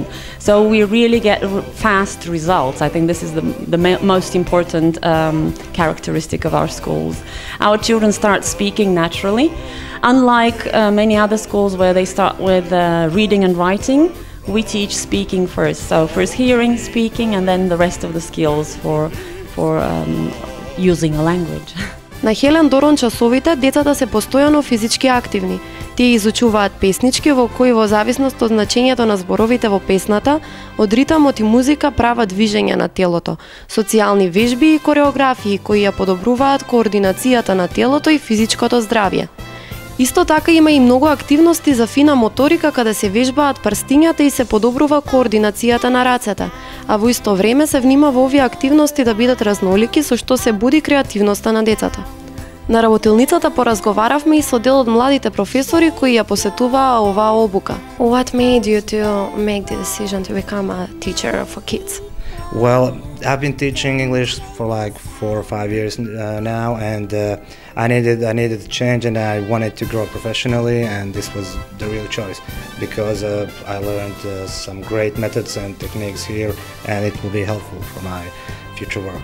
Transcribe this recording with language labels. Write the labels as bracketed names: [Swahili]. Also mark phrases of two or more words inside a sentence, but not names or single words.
[English] So we really get fast results. I think this is the most important characteristic of our schools. Our children start speaking naturally. Unlike many other schools where they start with reading and writing, we teach speaking first. So first hearing, speaking, and then the rest of the skills for using a language. [Macedonian] На Хелен Дорон часовите децата се постојано физички активни. Тие изучуваат песнички во кои во зависност од значењето на зборовите во песната, од ритамот и музика прават движење на телото, социјални вежби и кореографии кои ја подобруваат координацијата на телото и физичкото здравје. Исто така има и многу активности за фина моторика каде се вежбаат прстињата и се подобрува координацијата на рацете, а во исто време се внимава овие активности да бидат разнолики со што се буди креативноста на децата. На работилницата поразговаравме и со дел од младите професори кои ја посетуваа оваа обука. [English] What made you to make the decision to become a teacher for kids? Well, I've been teaching English for like 4 or 5 years now, and I needed to change, and I wanted to grow professionally, and this was the real choice because I learned some great methods and techniques here, and it will be helpful for my future work.